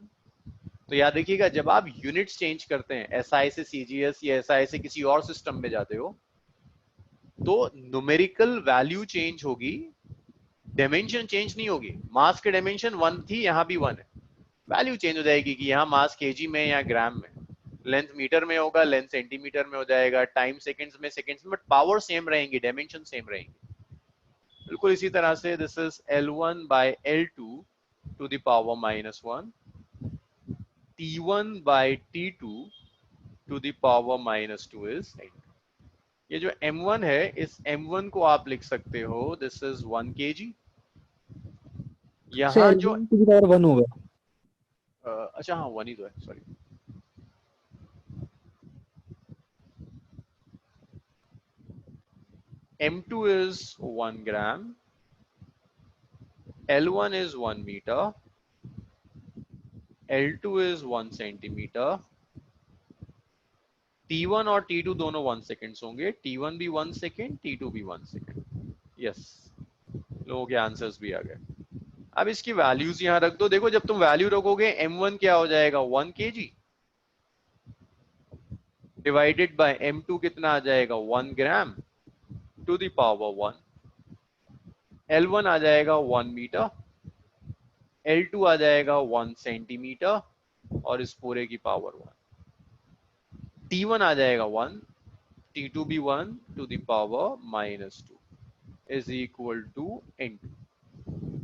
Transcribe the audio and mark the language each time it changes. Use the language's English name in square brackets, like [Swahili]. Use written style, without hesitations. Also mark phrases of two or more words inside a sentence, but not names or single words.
[Hindi] तो याद रखिएगा जब आप [English] units change [Hindi] करते हैं, SI से CGS या SI से किसी और सिस्टम में जाते हो, तो [English] numerical value change [Hindi] होगी [English] dimension change [Hindi] नहीं होगी, मास की डायमेंशन 1 थी, यहाँ भी 1 है, [English] value change [Hindi] हो जाएगी कि यहाँ [English] mass kg [Hindi] में या ग्राम में, [English] length meter [Hindi] में होगा, [English] length centimeter [Hindi] में हो जाएगा, [English] time seconds [Hindi] में सेकंड्स में, [English] but power same [Hindi] रहेंगी, [English] dimension same [Hindi] रहेंगी। बिल्कुल इसी तरह से [English] This is L1 by L2 to the power -1, T1 by T2 to the power -2 is 8। [Hindi] ये जो M1 है, इस M1 को आप लिख सकते हो [English] This is 1 kg. [Hindi] यहाँ जो [English] To the power 1 होगा। [Hindi] अच्छा हाँ 1 ही तो है, सॉरी। [English] M2 is 1 gram, L1 is 1 meter, L2 is 1 centimeter, [Hindi] T1 और T2 दोनों 1 सेकेंड्स होंगे, T1 भी 1 सेकेंड, T2 भी 1 सेकेंड। यस, लोगों के आंसर्स भी आ गए। अब इसकी वैल्यूज यहां रख दो। देखो जब तुम वैल्यू रखोगे M1 क्या हो जाएगा [English] 1 kg divided by M2 [Hindi] कितना आ जाएगा [English] 1 gram to the power 1, [Hindi] L1 आ जाएगा 1 मीटर, L2 आ जाएगा 1 सेंटीमीटर और इस पूरे की पावर 1, T1 आ जाएगा 1, T2 भी 1 [English] to the power -2 is equal to N2.